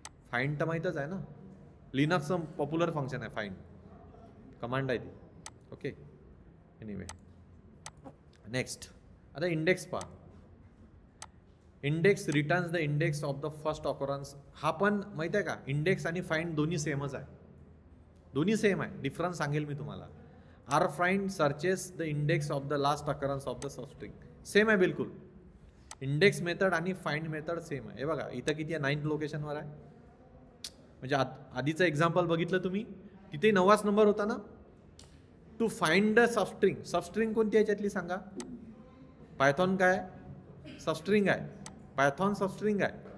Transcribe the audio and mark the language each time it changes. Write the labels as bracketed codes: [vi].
[mr] Find तर माहीतच आहे ना, लिनक्सचं पॉप्युलर फंक्शन आहे फाइंड, कमांड आहे ती. ओके. एनिवे नेक्स्ट, आता इंडेक्स पहा. [en] Index returns the index of the first occurrence. [mr] हा पण माहिती आहे का, इंडेक्स आणि फाइंड दोन्ही सेमच आहे, दोन्ही सेम आहे. डिफरन्स सांगेल मी तुम्हाला. [en] Rfind searches the index of the last occurrence of the substring. [mr] Same आहे बिलकुल. इंडेक्स मेथड आणि फाइंड मेथड सेम आहे. हे बघा इथं किती आहे, 9th लोकेशनवर आहे. म्हणजे आधीचं एक्झाम्पल बघितलं तुम्ही, तिथे 9वाच नंबर होता ना. [en] To find the substring. [mr] Substring कोणती आहे याच्यातली सांगा. पायथॉन काय? सबस्ट्रिंग आहे. पायथॉन सबस्ट्रिंग आहे.